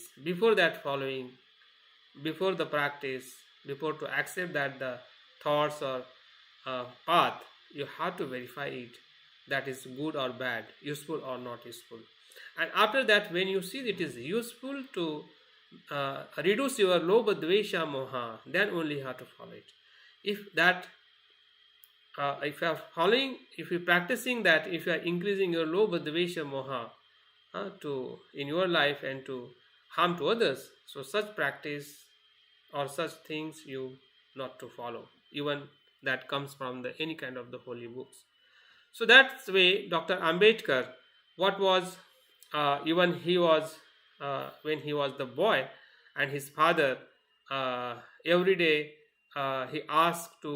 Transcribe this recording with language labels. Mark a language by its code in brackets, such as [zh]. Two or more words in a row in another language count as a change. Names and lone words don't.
[en] Before that following, before the practice, before to accept that the thoughts or path, you have to verify it, that is good or bad, useful or not useful. And after that, when you see it is useful to reduce your [pi] lobha dvesha moha, [en] then only you have to follow it. If that if you are following, if you are practicing that, if you are increasing your [pi] lobha dvesha moha [en] to in your life and to harm to others, so such practice or such things you not to follow, even that comes from the any kind of the holy books. So that's the way Dr. Ambedkar, what was even he was when he was the boy, and his father every day he asked to